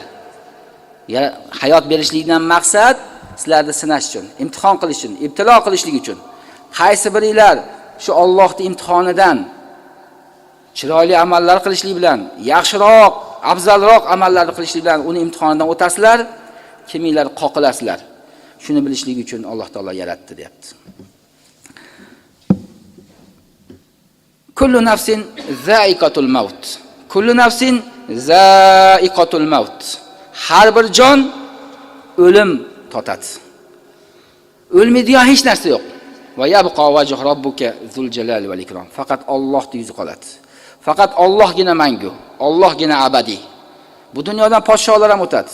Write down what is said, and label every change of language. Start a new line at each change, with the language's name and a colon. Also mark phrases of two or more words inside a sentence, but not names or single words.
Uzbek: Hayot berishlikdan maqsad sizlarni sinash uchun, imtihon qilish uchun, ibtilo qilishlik uchun. Qaysi biringlar shu Allohning imtihonidan chiroyli amallar qilishlik bilan, yaxshiroq, afzalroq amallarni qilishlik bilan uni imtihonidan o'tasizlar, kiminglar qoqilasizlar. Shuni bilishlik uchun Alloh taolo yaratdi, deyapti.
Arabic: كل نفس ذائقة الموت. كل نفس ذائقة الموت.
Uzbek: Har bir jon o'lim totadi. O'lmaydigan hech narsa yo'q.
Arabic: ويبقى وجه ربك ذو الجلال والإكرام.
Uzbek: Faqat Allohning yuzi qoladi. Faqat Allohgina mangu, Allohgina abadiy. Bu dunyodan podsholar ham o'tadi.